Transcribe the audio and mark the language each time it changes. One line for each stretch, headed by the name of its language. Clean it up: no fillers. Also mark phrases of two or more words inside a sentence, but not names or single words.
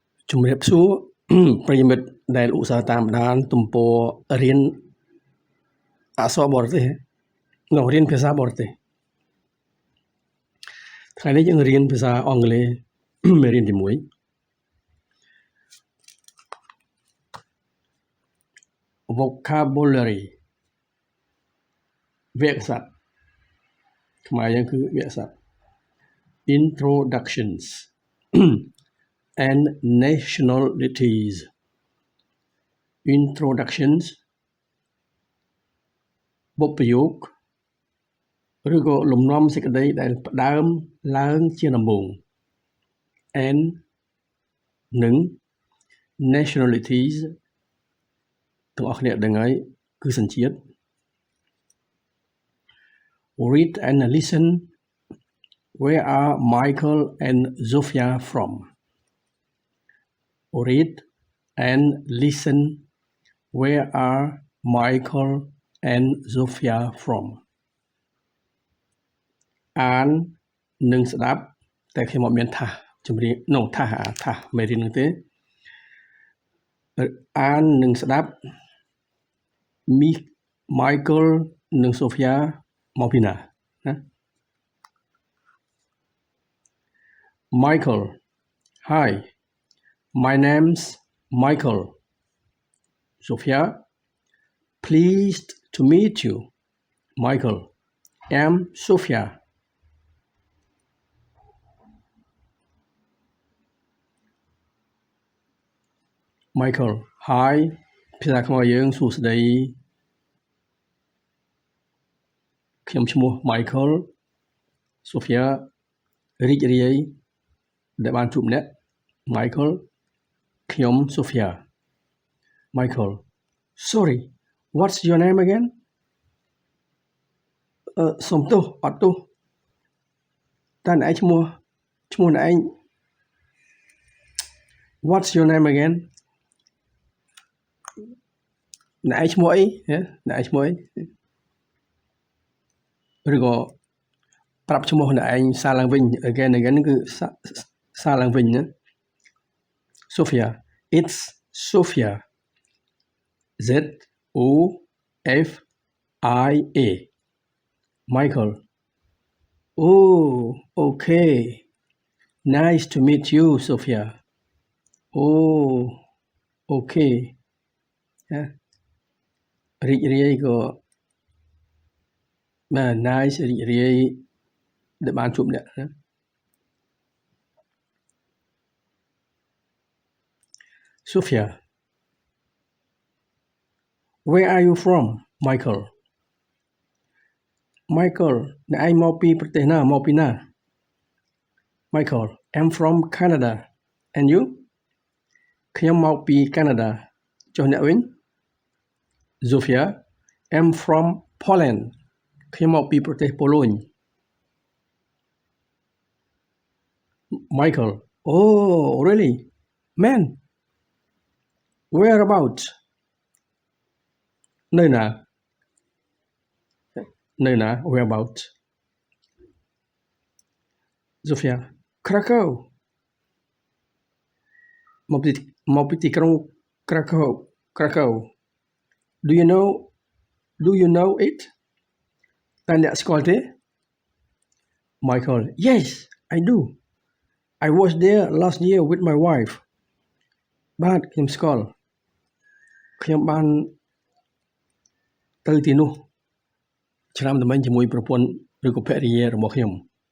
Khmer: ជំរាបសួរ ប្រិយមិត្តដែលឧស្សាហ៍តាមដានទំព័ររៀនអក្សរបរទេសរៀនភាសាបរទេសថ្ងៃនេះយើងរៀនភាសាអង់គ្លេស មេរៀនទី1 vocabulary វគ្គស័ព្ទខ្មែរយើងគឺវគ្គស័ព្ទ
English: introductions and nationalities introductions
Khmer: បុព្វយោគឬក៏លំនាំសេចក្តីដែលផ្ដើមឡើងជាដំបូង and និង nationalities ទាំងអស់គ្នាដឹងហើយគឺសញ្ជាតិ
English: read and listen where are Michael and Zofia from read and listen where are Michael and Zofia from
Khmer: អាននិងស្ដាប់តែខ្ញុំអត់មានថាសចម្រៀងថាសមេរៀននោះទេ អាននិងស្ដាប់
English: Michael និង Sophia
Khmer: មកពីណាណា
English: Michael Hi my name's Michael Sophia Pleased to meet you Michael I'm Sophia
Khmer: Michael Hi ភាសាខ្មែរយើងសួស្តីខ្ញុំឈ្មោះ Michael Sophia រីករាយដែលបានជួបអ្នក Michael ខ្ញុំ Sophia Michael
English: Sorry what's your name again
Khmer: សុំទោសអត់ទោសតើអ្នកឯងឈ្មោះអ្នកឯង
English: What's your name again
Khmer: អ្នកឯងឈ្មោះអីអ្នកឯងឈ្មោះអី ឬក៏ប្រាប់ឈ្មោះអ្នកឯងសារឡើងវិញ again គឺសារឡើងវិញណា Sophia
English: It's Sophia Zofia Michael Oh okay nice to meet you Sophia Oh okay
Khmer: រីករាយក៏nice រីករាយដែលបានជួបអ្នកណា Sophia
English: Where are you from
Khmer: Michael Michael អ្នកឯងមកពីប្រទេសណាមកពីណា Michael
English: I'm from Canada and you
Khmer: ខ្ញុំមកពីកាណាដាចុះអ្នកវិញ Zofia
English: I'm from Poland
Khmer: ខ្ញុំមកពីប្រទេសប៉ូឡូញ
English: Michael Oh really man whereabouts នៅណា whereabouts Zofia Krakow
Khmer: មកពីទីក្រុង Krakow
English: Do you know it
Khmer: តើអ្នកស្គាល់ទេ Michael
English: Yes I do I was there last year with my wife
Khmer: បាទខ្ញុំស្គាល់ខ្ញុំបានទៅទីនោះឆ្នាំទៅមិញជាមួយប្រពន្ធឬក៏ភរិយារបស់ខ្ញុំ